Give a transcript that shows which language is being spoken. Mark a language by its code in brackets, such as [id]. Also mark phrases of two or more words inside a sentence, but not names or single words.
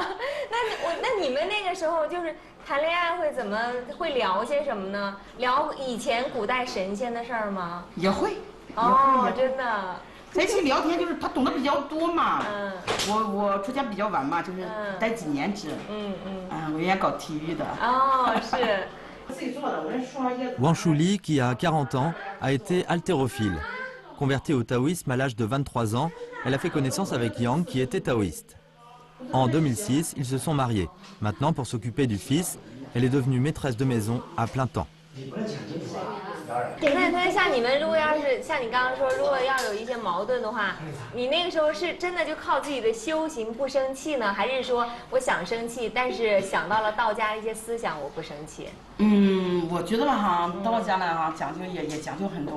[zh] 那你们那个时候就是谈恋爱会聊些什么呢？聊以前古代神仙的事儿吗？也会。哦，真的。在一起聊天，就是他懂得比较多嘛。我出家比较晚嘛，就是待几年制。我原来搞体育的。哦，是。 [fr] Wang Shuli, qui a 40 ans, a été haltérophile. Convertie au taoïsme à l'âge de 23 ans, elle a fait connaissance avec Yang, qui était taoïste. En 2006, ils se sont mariés. Maintenant, pour s'occuper du fils, elle est devenue maîtresse de maison à plein temps. [zh] 那像你们如果要是像你刚刚说，如果要有一些矛盾的话，你那个时候是真的就靠自己的修行不生气呢，还是说我想生气，但是想到了道家的一些思想，我不生气？我觉得吧哈，道家呢哈讲究也讲究很多。